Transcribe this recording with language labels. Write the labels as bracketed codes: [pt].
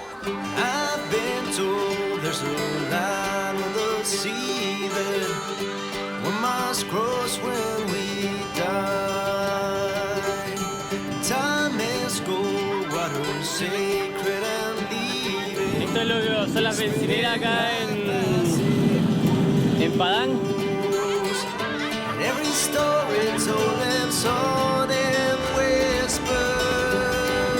[en] I've been told there's a line on the sea that we must cross when we die. Time is gold, water sacred and leaving. [es] Esto es lo que son las bencineras acá en Padang. [en] And every story told lives on in whispers.